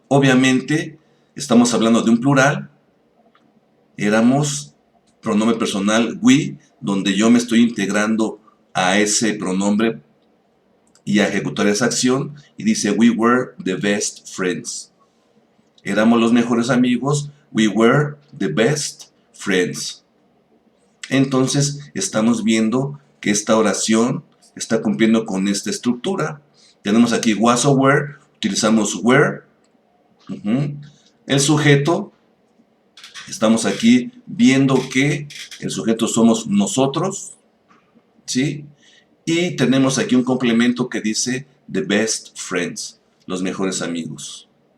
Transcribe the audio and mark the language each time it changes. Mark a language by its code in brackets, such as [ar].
[es] Obviamente estamos hablando de un plural, éramos, pronombre personal we, donde yo me estoy integrando a ese pronombre y a ejecutar esa acción, y dice [en] we were the best friends. [es] Éramos los mejores amigos, [en] we were the best friends. [es] Entonces estamos viendo que esta oración está cumpliendo con esta estructura. Tenemos aquí was o were, utilizamos were. El sujeto, estamos aquí viendo que el sujeto somos nosotros, ¿sí? Y tenemos aquí un complemento que dice [en] the best friends, [es] los mejores amigos.